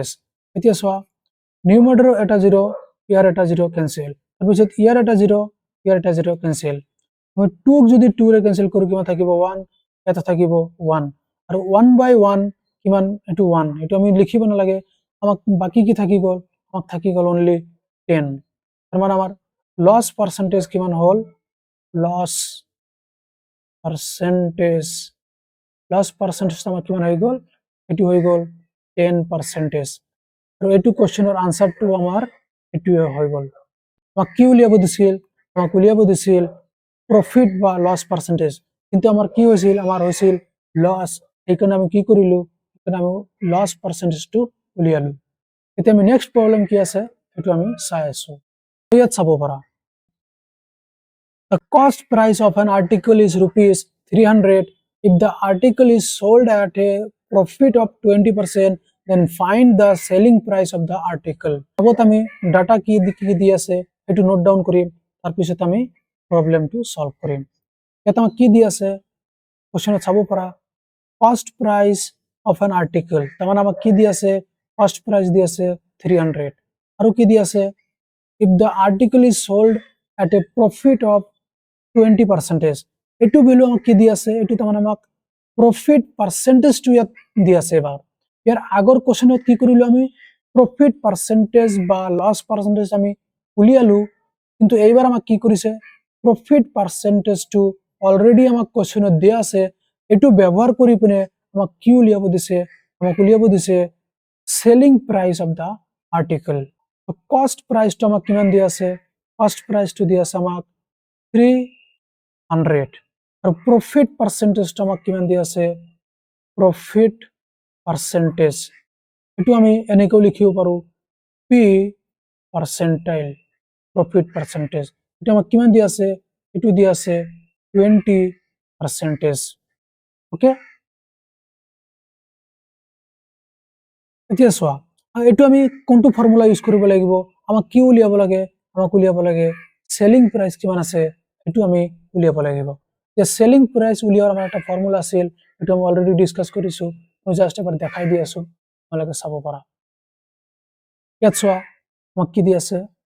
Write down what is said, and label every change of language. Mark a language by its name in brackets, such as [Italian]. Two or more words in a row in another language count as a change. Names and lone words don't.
[Assamese] এতিয়া চোৱা নিউমাৰেটৰৰ এটা 0, ইয়াৰ এটা 0 কেনসেল, তাৰপিছত ইয়াৰ এটা 0, ইয়াৰ এটা 0 কেনসেল। আমি 2 যদি 2 ৰে কেনসেল কৰো কিমান থাকিব 1, এটা থাকিব 1, আৰু 1/1 কিমান এটো 1, এটো আমি লিখিব নালাগে। আমাক বাকি কি থাকি গল, আমাক থাকি গল অনলি 10। তাৰ মানে আমাৰ [English] loss percentage [Assamese] কিমান হল, [English] loss percentage [Assamese] আমাৰ কিমান হৈ গল, এটো হৈ গল 10%। আৰু এটো [English] question answer [Assamese] আমাৰ এটোৱে হৈ গল। আমাক কি উলিয়াব দিছিল, আমাক উলিয়াব দিছিল প্রফিট বা [English] loss percentage, [Bangla] কিন্তু আমার কি হয়েছিল, আমার হয়েছিল লস। [Assamese] এইকাৰণে আমি কি কৰিলো, এইকাৰণে আমি [English] loss percentage [Assamese] উলিয়ালো। এতিয়া আমি [English] next problem [Assamese] কি আছে এটো আমি চাই আছো। ইয়াত চাব পাৰা [English] the cost price of an article is ₹300 if the article is sold at a profit of 20%, then find the selling price of the article। [Assamese] আগত আমি ডাটা কি দি আছে এটো [English] note down [Assamese] কৰিম, তাৰপিছত আমি প্ৰবলেমটো সলভ কৰিম। এটা কি দি আছে কোশ্চেনত চাব পাৰা [English] cost price of an article, [Assamese] তাৰমানে আমাক কি দি আছে [English] cost price [Assamese] দি আছে 300, আৰু কি দি আছে [English] if the article is sold at a profit of 20%, [Assamese] এটো ভ্যালু আমাক কি দি আছে, এটো তাৰমানে আমাক [English] profit percentage [Assamese] ইয়াত দি আছে এবাৰ ইয়াৰ আগৰ কোৱেশ্চনত কি কৰিলো আমি [English] profit percentage [Assamese] বা [English] loss percentage [Assamese] আমি উলিয়ালো কিন্তু এইবাৰ আমাক কি কৰিছে [English] profit percentage [Assamese] অলৰেডি আমাক কোৱেশ্চনত দিয়া আছে এটো ব্যবহাৰ কৰি পিনে আমাক কি উলিয়াব দিছে আমাক উলিয়াব দিছে [English] selling price of the article cost price [Assamese] আমাক কিমান দিয়া আছে [English] cost price [Assamese] দিয়া আছে আমাক 300 আর [English] profit percentage [Assamese] আমাক কিমান দিয়া আছে [English] profit percentage [Assamese] এটো আমি এনেকৈ লিখিব পাৰো [English] P percentile profit percentage [Assamese] এটা আমাক কিমান দিয়া আছে এটো দিয়া আছে 20%। ওকে এতিয়া চোৱা এটো আমি কোনটো [English] formula use [Assamese] কৰিব লাগিব আমাক কি উলিয়াব লাগে আমাক উলিয়াব লাগে [English] selling price [Assamese] কিমান আছে এটো আমি উলিয়াব লাগিব যে [English] selling price [Assamese] উলিয়াৰ আমাৰ এটা ফৰ্মুলা আছিল এটো আমি [English] already discuss [Assamese] কৰিছো মই জাস্ট এবাৰ দেখাই দি আছো তোমালোকে চাব পাৰা ইয়াত চোৱা আমাক কি দি আছে